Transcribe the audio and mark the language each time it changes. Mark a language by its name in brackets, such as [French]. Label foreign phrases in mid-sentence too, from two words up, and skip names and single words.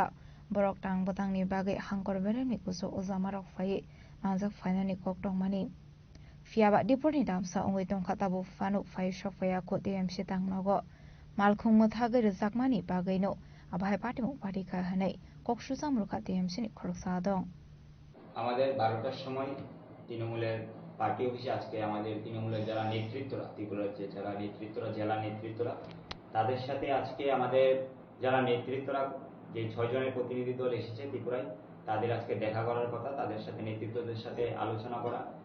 [Kok Borok] borok tang batang ni bage hangkor beremni kuso ojamarok phai manjak phainani kok tongmani phiaba dipori damsa ongoi tongkha tabo fanu phai shokpaya ko TMC tangnogo malkhung muthage rejakmani bageino abhai pati mu pati kha hanai kok sujamrukha TMC ni khorok sadong [Bangla] আমাদের 12টার সময় তৃণমূলের [English] party office [Bangla] আজকে আমাদের তৃণমূলের যারা নেতৃত্বরা ত্রিপুরার যে যারা নেতৃত্বরা জেলা নেতৃত্বরা তাদের সাথে আজকে আমাদের যারা নেতৃত্বরা যে 6 জনের প্রতিনিধি দল এসেছে ত্রিপুরায় তাদের আজকে দেখা করার কথা তাদের সাথে নেতৃত্বদের সাথে আলোচনা করা